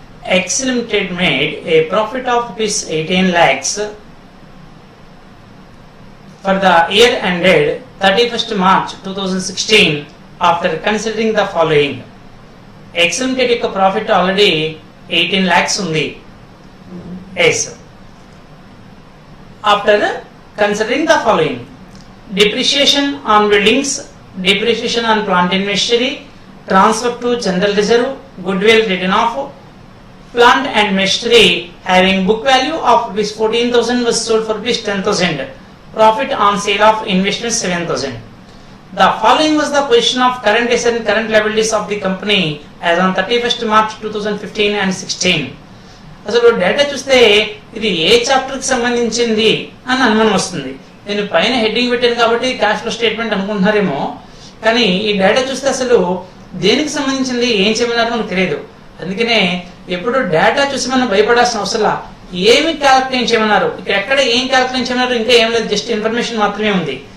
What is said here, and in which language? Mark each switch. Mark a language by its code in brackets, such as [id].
[en] X Limited made a profit of rupees 18 lakhs for the year ended 31st March 2016 after considering the following. [te] X Limited యొక్క profit already 18 lakhs ఉంది. [en] Yes. After considering the following: depreciation on buildings, depreciation on plant and machinery, transfer to general reserve, goodwill written off, plant and machinery having book value of rupees 14,000 was sold for rupees 10,000. Profit on sale of investment 7,000. The following was the position of current assets and current liabilities of the company as on 31st March 2015 and 16. [te] అసలు data చూస్తే ఇది ఏ chapter కి సంబంధించింది అని అనుమానం వస్తుంది. నేను పైన హెడ్డింగ్ పెట్టాను కాబట్టి క్యాష్ ఫ్లో స్టేట్మెంట్ అనుకుంటున్నారేమో, కానీ ఈ డేటా చూస్తే అసలు దేనికి సంబంధించింది ఏం చేయమన్నారో మనకు తెలియదు. అందుకనే ఎప్పుడు డేటా చూసి మనం భయపడాల్సిన అవసరం, ఏమి క్యాల్కులేట్ చేయమన్నారు, ఇక్కడ ఎక్కడ ఏం క్యాల్కులేట్ చేయమన్నారు ఇంకా ఏం లేదు, జస్ట్ ఇన్ఫర్మేషన్ మాత్రమే ఉంది.